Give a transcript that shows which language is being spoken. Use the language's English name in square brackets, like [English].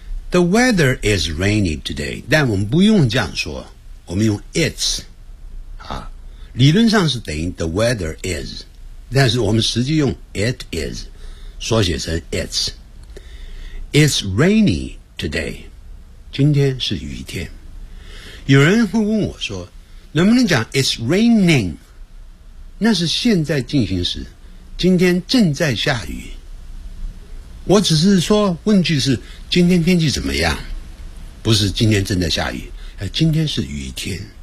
[English] The weather is rainy today， [Chinese] 但我们不用这样说，我们用 it's、啊、理论上是等于 the weather is， 但是我们实际用 it is 缩写成 it's。 [English] It's rainy today， [Chinese] 今天是雨天。有人会问我说能不能讲 [English] it's raining， [Chinese] 那是现在进行时，今天正在下雨。我只是说问句是今天天气怎么样，不是今天正在下雨，今天是雨天。